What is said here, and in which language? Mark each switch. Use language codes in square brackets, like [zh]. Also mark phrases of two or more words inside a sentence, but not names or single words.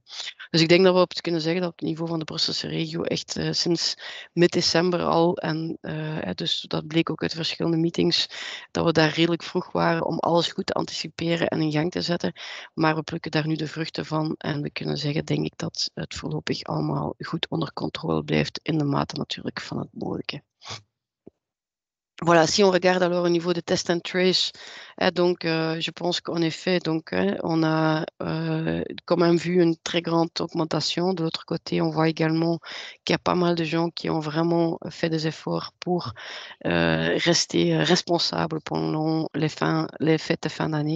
[nl] Dus ik denk dat we op kunnen zeggen dat op het niveau van de Brusselse regio echt sinds mid-december al, en dus dat bleek ook uit verschillende meetings, dat we daar redelijk vroeg waren om alles goed te anticiperen en in gang te zetten. Maar we plukken daar nu de vruchten van en we kunnen zeggen, denk ik, dat het voorlopig allemaal goed onder controle blijft in de mate natuurlijk van het mogelijke. [fr] Voilà, si on regarde alors au niveau de [en] test and trace, [fr] donc je pense qu'en effet, donc, on a quand même vu une très grande augmentation. De l'autre côté, on voit également qu'il y a pas mal de gens qui ont vraiment fait des efforts pour rester responsables pendant les fêtes de fin d'année.